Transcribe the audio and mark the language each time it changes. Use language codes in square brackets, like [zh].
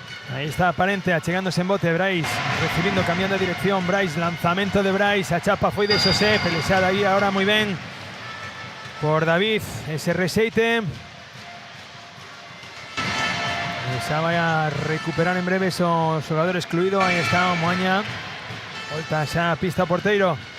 [es] Ahí está Parente, achegándose en bote. Brais recibiendo, cambiando de dirección. [gl] Brais, lanzamento de Brais. A chapa foi de Xosé, pelexada aí ahora moi ben por David. Ese reseite. Xa vai a recuperar en breve o xogador excluído. Aí está o Moaña. Volta xa a pista o porteiro.